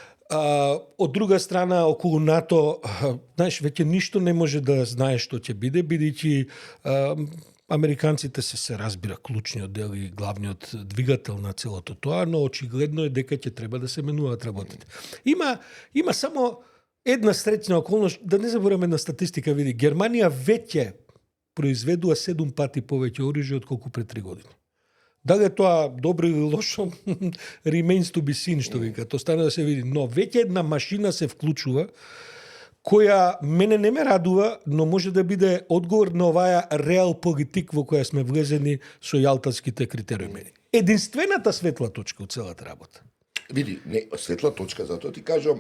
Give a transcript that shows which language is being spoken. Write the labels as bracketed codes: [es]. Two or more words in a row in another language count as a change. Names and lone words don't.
[mk] Од друга страна, околу НАТО, знаеш, веќе ништо не може да знае што ќе биде, бидејќи американците се разбира клучниот дел и главниот двигател на целото тоа, но очигледно е дека ќе треба да се менуваат работите. Има само една среќна околност, да не забораваме на статистика, види, Германија веќе произведува 7 пати повеќе оружје отколку пред 3 години. Дали е тоа добро или лошо, [en] remains to be seen, [mk] што вика, тоа стане да се види. Но веќе една машина се вклучува, која мене не ме радува, но може да биде одговор на оваа реал политик во која сме влезени со јалтанските критериуми. Единствената светла точка од целата работа. Види, не, светла точка, затоа ти кажам,